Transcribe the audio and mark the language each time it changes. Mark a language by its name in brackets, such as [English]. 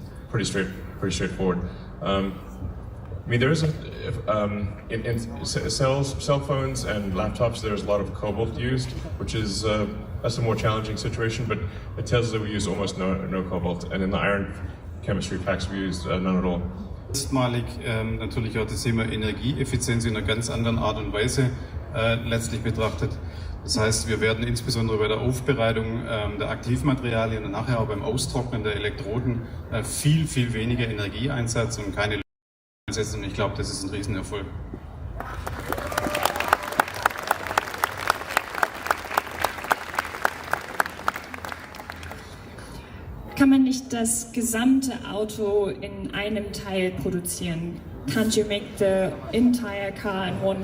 [English] Pretty straightforward. I mean, there is in cell phones and laptops. There's a lot of cobalt used, which is that's a more challenging situation. But at Tesla, we use almost no cobalt, and in the iron chemistry packs, we use none at all. [German] Erstmalig natürlich auch das Thema Energieeffizienz in einer ganz anderen Art und Weise letztlich betrachtet. Das heißt, wir werden insbesondere bei der Aufbereitung der Aktivmaterialien und nachher auch beim Austrocknen der Elektroden viel weniger Energie einsetzen und keine einsetzen. Und ich glaube, das ist ein Riesenerfolg. Kann man nicht das gesamte Auto in einem Teil produzieren? [English] Can't you make the entire car in one?